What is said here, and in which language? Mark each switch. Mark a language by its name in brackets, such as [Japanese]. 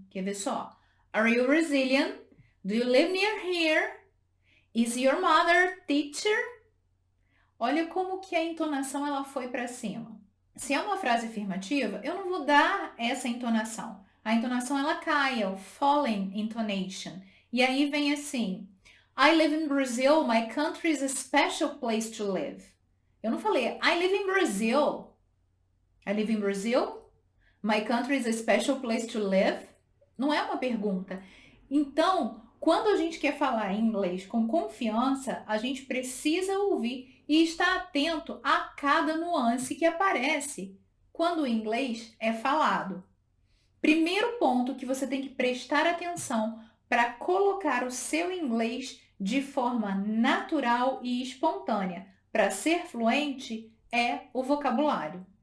[Portuguese] Quer ver só? [English] Are you Brazilian? Do you live near here? Is your mother teacher? [Portuguese] Olha como que a entonação ela foi para cima. Se é uma frase afirmativa, eu não vou dar essa entonação. A entonação ela cai, é o falling intonation. E aí vem assim: [English] I live in Brazil, my country is a special place to live. [Portuguese] Eu não falei [English] I live in Brazil. I live in Brazil, my country is a special place to live. [Portuguese] Não é uma pergunta. Então, quando a gente quer falar inglês com confiança, a gente precisa ouvir e estar atento a cada nuance que aparece quando o inglês é falado. Primeiro ponto que você tem que prestar atenção para colocar o seu inglês de forma natural e espontânea para ser fluente é o vocabulário.